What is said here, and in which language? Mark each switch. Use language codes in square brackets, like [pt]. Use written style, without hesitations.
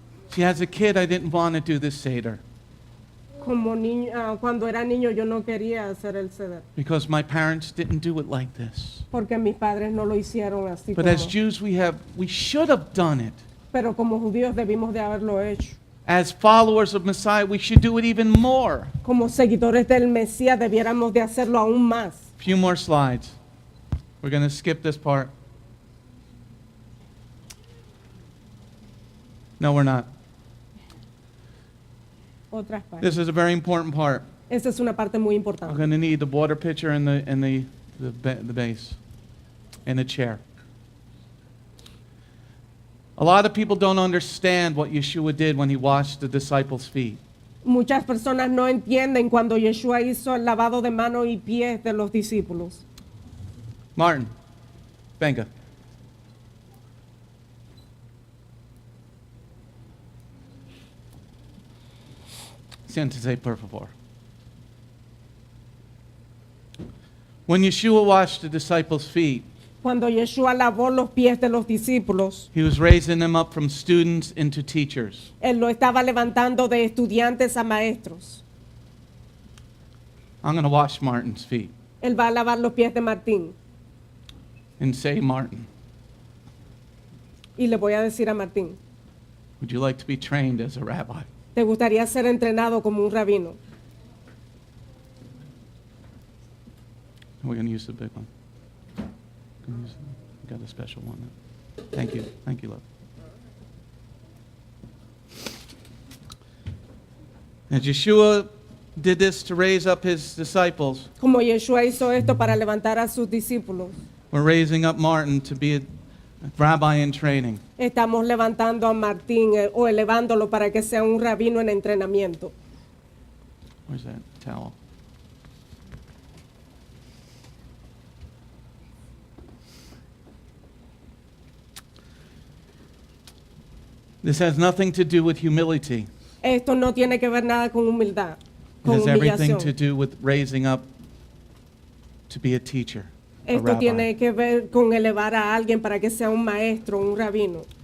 [en] See, as a kid, I didn't want to do this Seder [es] Como niño, cuando era niño yo no quería hacer el Seder, [en] because my parents didn't do it like this. [es] porque mis padres no lo hicieron así. [en] But [es] Como, [en] as Jews, we should have done it. [es] pero como judíos debimos de haberlo hecho. [en] As followers of Messiah, we should do it even more. [es] Como seguidores del Mesías debiéramos de hacerlo aún más. [en] Few more slides. We're going to skip this part. No, we're not. [es] Otras partes. [en] This is a very important part. [es] Esa es una parte muy [en] I'm [es] importante. [en] going to need the water pitcher and the base and the chair. A lot of people don't understand what Yeshua did when he washed the disciples' feet. [es] Muchas personas no entienden cuando Yeshua hizo el lavado de manos y pies de los discípulos. Martin, venga. Siéntese, por favor. [en] When Yeshua washed the disciples' feet, [es] Cuando Yeshua lavó los pies de los discípulos, [en] he was raising them up from students into teachers. [es] él lo estaba levantando de estudiantes a maestros. [en] I'm going to wash Martin's feet [es] Él va a lavar los pies de Martín. [en] and say, Martin, [es] Y le voy a decir a Martín, [en] would you like to be trained as a rabbi? [es] ¿te gustaría ser entrenado como un rabino? [en] We're going to use the big one. We got a special one. Thank you. Thank you, love. And Yeshua did this to raise up his disciples. [es] Como Yeshua hizo esto para levantar a sus discípulos, [en] We're raising up Martin to be a rabbi in training. [es] estamos levantando a Martín o elevándolo para que sea un rabino en entrenamiento. [en] Where's that towel? This has nothing to do with humility. [es] Esto no tiene que ver nada con humildad, [en] It [es] con [en] has everything to [es] humillación. [en] do with raising up to be a teacher, a [es] Esto [en] rabbi. [es] tiene que ver con elevar a alguien para que sea un maestro, un rabino.